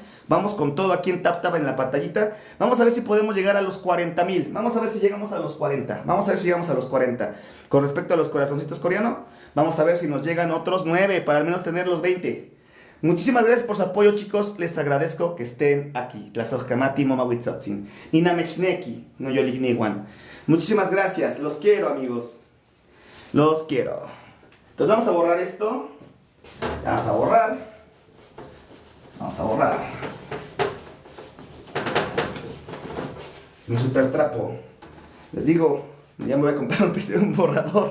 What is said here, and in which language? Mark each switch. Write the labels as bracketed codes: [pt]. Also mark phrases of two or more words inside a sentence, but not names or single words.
[es] Vamos con todo aquí en TapTap en la pantallita. Vamos a ver si podemos llegar a los 40,000. Vamos a ver si llegamos a los 40. Vamos a ver si llegamos a los 40. Con respecto a los corazoncitos coreanos, vamos a ver si nos llegan otros 9 para al menos tener los 20. Muchísimas gracias por su apoyo, chicos. Les agradezco que estén aquí. [nah] Tlazojkamati Momawitzotsin. Ninamechneki, no yoligniwan. [es] Muchísimas gracias. Los quiero, amigos. Los quiero. Entonces vamos a borrar esto. Vamos a borrar. Vamos a borrar. Un super trapo. Les digo, ya me voy a comprar un borrador.